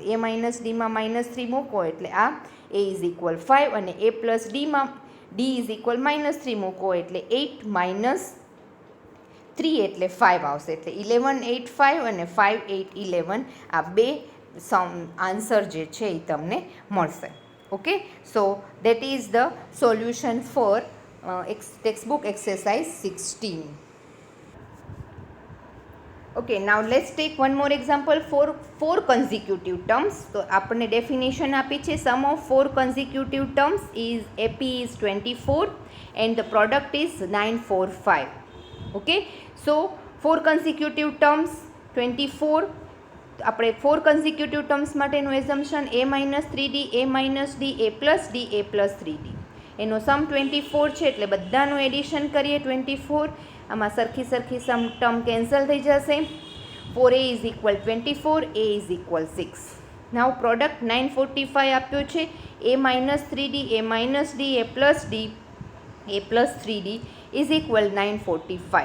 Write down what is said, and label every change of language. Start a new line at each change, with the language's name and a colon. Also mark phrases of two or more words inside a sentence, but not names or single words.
English: a minus
Gujarati: ડીમાં -3 મૂકો એટલે આ
English: a is equal 5
Gujarati: અને
English: a plus
Gujarati: ડીમાં
English: d is equal -3
Gujarati: મૂકો એટલે
English: 8 minus 3
Gujarati: એટલે 5 આવશે. એટલે 11 8 5 અને 5 8 11, આ બે આન્સર જે છે એ તમને મળશે.
English: Okay, so that is the solution for textbook exercise 16. Okay, now let's take one more example for 4 consecutive terms.
Gujarati: તો આપણને ડેફિનેશન આપી છે,
English: sum of 4 consecutive terms is AP is 24 and the product is 945. Okay, so 4 consecutive terms 24, આપણે 4 consecutive terms માટેનું એઝમ્પશન a minus 3d, a minus d, a plus d, a plus 3d.
Gujarati: એનો સમ 24 છે એટલે બધાનું એડિશન કરીએ 24. આમાં સરખી
English: sum term cancel
Gujarati: થઈ જશે.
English: 4a is equal 24, a is equal 6. now product 945
Gujarati: આપ્યો છે.
English: a minus 3d, a minus d, a plus d, a plus 3d is equal 945.